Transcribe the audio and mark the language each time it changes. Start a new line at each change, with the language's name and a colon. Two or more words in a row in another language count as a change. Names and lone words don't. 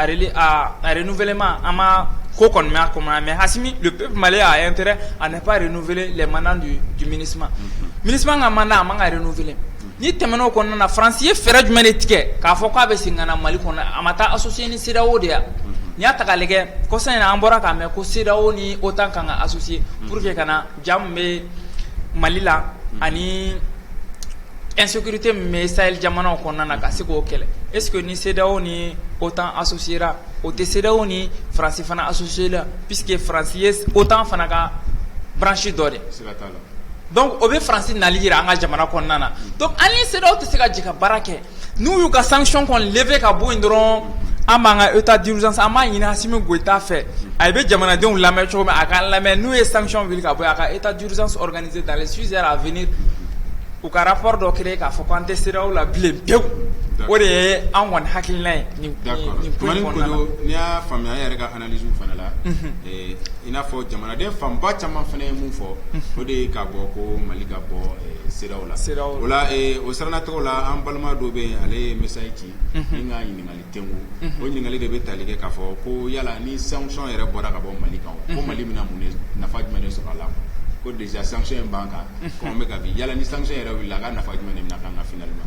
Bambara: a renouvellement an ma ko kɔni mɛ a kɔnɔ mais Hasimi
French: le peuple malien a intérêt à ne pas renouveler les mandats du MINUSMA
Bambara: MINUSMA ka mandat a man ka renouveler ni tɛmɛn'o kɔnɔna na Faransi ye fɛɛrɛ jumɛn de tigɛ k'a fɔ k'a bɛ segin ka na Mali kɔnɔ a ma taa associer ni CEDEAO de ya n'i y'a ta k'a lajɛ kɔsan in na an bɔra k'a mɛn ko CEDEAO ni OTAN kan ka associer pour que ka na jaa min bɛ Mali la ani insécurité min bɛ Sahel jamanaw kɔnɔna na ka se k'o kɛlɛ
French: est ce que
Bambara: ni CEDEAO ni OTAN associera o tɛ CEDEAO ni Faransi fana associer la puisque Faransi ye OTAN fana ka branche dɔ de donc o bɛ faransi nali yira an ka jamana kɔnɔna na donc an ni CEDEAO tɛ se ka jɛ ka baara kɛ n'u y'u ka sanction kɔni lever ka bɔ yen dɔrɔn an b'an ka
French: état d'urgence
Bambara: an b'a ɲini Asimi Goïta fɛ a bɛ jamanadenw lamɛn cogo min a k'an lamɛn n'u ye sanction wuli ka bɔ yen a ka
French: état d'urgence organisé dans les 6 heures à venir
Bambara: u ka rapport dɔ créé k'a fɔ k'an tɛ CEDEAO la bilen pewu o de ye an kɔni hakilina ye nin ko in kɔnɔna na. N'i y'a faamuya an yɛrɛ ka analyse fana la i n'a fɔ jamanaden fanba caman fana ye mun fɔ o de ye k'a bɔ ko Mali ka bɔ CEDEAO la o la o siranacogo la an balima dɔ bɛ yen ale ye message ci ni ka ɲininkali tɛnku o ɲininkali de bɛ tali kɛ k'a fɔ ko yala ni sanction yɛrɛ bɔra ka bɔ Mali kan ko Mali bɛna mun nafa jumɛn de sɔrɔ a la ko déjà sanction in b'an kan ko an bɛ ka bi yala ni sanction yɛrɛ wulila a ka nafa jumɛn de bɛna k'an ka finalement.